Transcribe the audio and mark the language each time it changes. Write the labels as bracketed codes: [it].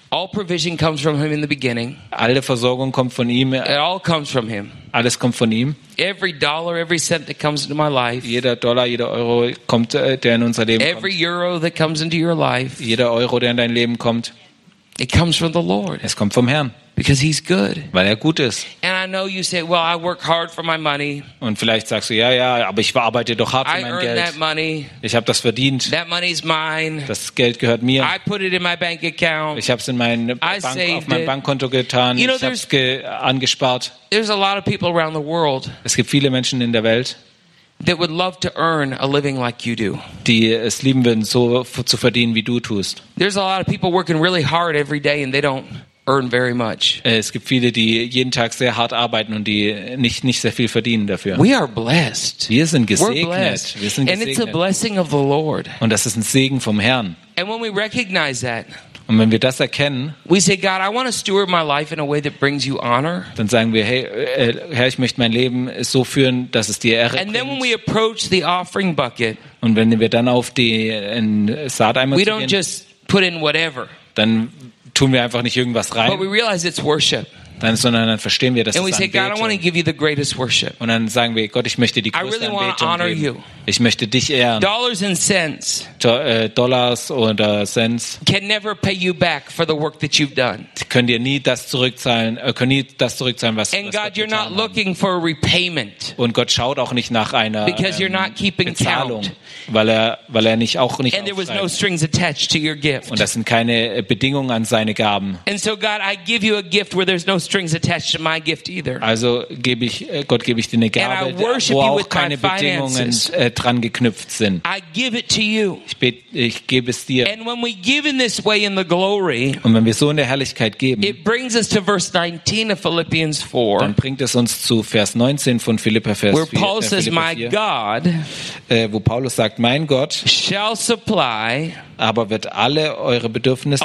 [en] All provision comes from him in the beginning. [de] Alle Versorgung kommt von ihm. [en] It all comes from him. [de] Alles kommt von ihm. [en] Every dollar, every cent that comes into my life. [de] Jeder Dollar, jeder Euro kommt, der in unser Leben [en] every Every euro that comes into your life. [de] Jeder Euro, der in dein Leben kommt. [en] It comes from the Lord. [de] Es kommt vom Herrn. [en] Because he's good. [de] Weil gut ist. [en] And I know you say, well, I work hard for my money. [de] Und vielleicht sagst du, ja, ja, aber ich arbeite doch hart für mein Geld. [en] I earn that money. [de] Ich habe das verdient. [en] That money's mine. [de] Das Geld gehört mir. [en] I put it in my bank account. [de] Ich habe es in mein Bankkonto getan. [en] You know, [de] ich habe es angespart. [en] There's a lot of people around the world. [de] Es gibt viele Menschen in der Welt. [en] That would love to earn a living like you do. [de] Die es lieben würden, so zu verdienen, wie du tust. [en] There's a lot of people working really hard every day and they don't earn very much. [de] Es gibt viele, die jeden Tag sehr hart arbeiten und die nicht sehr viel verdienen dafür. [en] We are blessed. [de] Wir sind gesegnet. Wir sind gesegnet. [en] And it's a blessing of the Lord. [de] Und das ist ein Segen vom Herrn. [en] And when we recognize that, [de] und wenn wir das erkennen, [en] we say, God, I want to steward my life in a way that brings you honor. [de] Dann sagen wir, hey, Herr, ich möchte mein Leben so führen, dass es dir Ehre bringt. [en] And then when we approach the offering bucket, [de] und wenn wir dann auf den Saateimer gehen, [en] we don't just put in whatever. [de] Dann tun wir einfach nicht irgendwas rein. [en] But we realize it's worship. [de] Sondern verstehen wir, dass es Anbetung ist. Und dann sagen wir, Gott, ich möchte die größte Anbetung geben. Ich möchte dich ehren. [en] Dollars and cents. [de] Dollars oder Cents. [en] Can never pay you back for the work that you've done. [de] Können dir nie das zurückzahlen. Können nie das zurückzahlen, was du getan hast. [en] And God, you're not looking for a repayment. [de] Und Gott schaut auch nicht nach einer Bezahlung, weil er nicht auch nicht. [en] And there was no strings attached to your gift. [de] Und das sind keine Bedingungen an seine Gaben. [en] And so God, I give you a gift where there's no strings attached to my gift either. [de] Also gebe ich Gott gebe ich dir eine Gabe, wo auch keine Bedingungen dran geknüpft sind. [en] I give it to you. [de] Ich gebe es dir. [en] And when we give in this way in the glory, [de] und wenn wir so in der Herrlichkeit geben, [en] it brings us to verse 19 of Philippians 4. [de] Dann bringt es uns zu Vers 19 von Philipper Vers 4. [en] Where Paul says, "My God," [de] wo Paulus sagt, mein Gott, [en] "shall supply," [de] aber wird alle eure Bedürfnisse